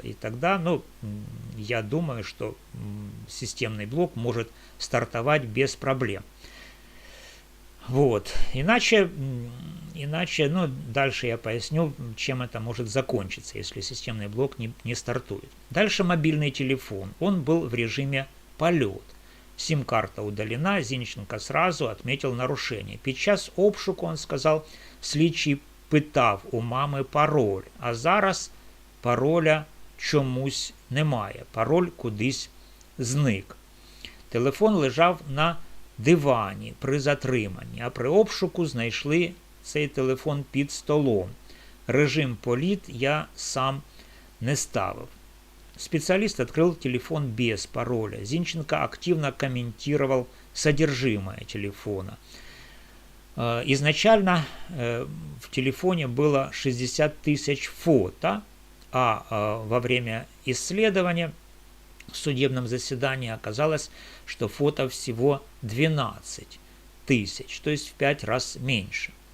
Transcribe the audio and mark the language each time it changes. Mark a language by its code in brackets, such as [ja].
[ru] И тогда, ну, я думаю, что системный блок может стартовать без проблем. Вот. Иначе, ну, дальше я поясню, чем это может закончиться, если системный блок не стартует. Дальше мобильный телефон. Он был в режиме полет. Сим-карта удалена, Зінченко сразу отметил нарушение. [uk] Під час обшуку, [ru] он сказал, [uk] слідчий питав у мами пароль, а зараз пароля чомусь немає. Пароль кудись зник. Телефон лежав на дивані при затриманні, а при обшуку знайшли цей телефон під столом. Режим політ я сам не ставив. [ru] Специалист открыл телефон без пароля. Зінченко активно комментировал содержимое телефона. Изначально в телефоне было 60 тысяч фото, а во время исследования в судебном заседании оказалось, что фото всего 12 тысяч, то есть в 5 раз меньше.